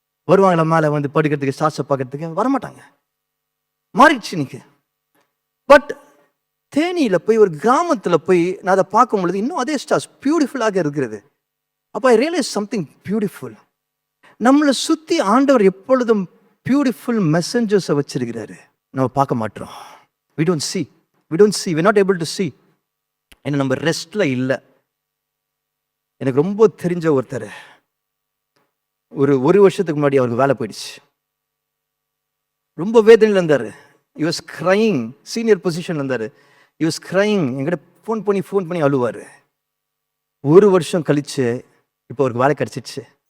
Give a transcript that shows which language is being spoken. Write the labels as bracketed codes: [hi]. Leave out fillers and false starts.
[ta] வருவாங்களா மேலே வந்து படுக்கிறதுக்கு, ஸ்டார்ஸை பார்க்கறதுக்கு? வரமாட்டாங்க. மாறிடுச்சு இன்னைக்கு. பட் தேனியில் போய் ஒரு கிராமத்தில் போய் நான் அதை பார்க்கும் பொழுது இன்னும் அதே ஸ்டார்ஸ் பியூட்டிஃபுல்லாக இருக்கிறது. அப்போ [en] I realise something beautiful. [ta] நம்மளை சுற்றி ஆண்டவர் எப்பொழுதும் பியூட்டிஃபுல் மெசஞ்சர்ஸை வச்சிருக்கிறாரு. நம்ம பார்க்க மாட்டோம். [en] we don't see, we're not able to see. [ta] ஏன்னா நம்ம ரெஸ்ட்ல இல்லை. எனக்கு ரொம்ப தெரிஞ்ச ஒருத்தர் ஒரு வருஷத்துக்கு முன்னாடி அவருக்கு வேலை போயிடுச்சு. ரொம்ப வேதனையில் இருந்தார். [en] he was crying, [ta] சீனியர் பொசிஷன்ல இருந்தார். [en] he was crying. [ta] என்கிட்ட ஃபோன் பண்ணி அழுவார். ஒரு வருஷம் கழிச்சு இப்போ அவருக்கு வேலை கிடைச்சிச்சு.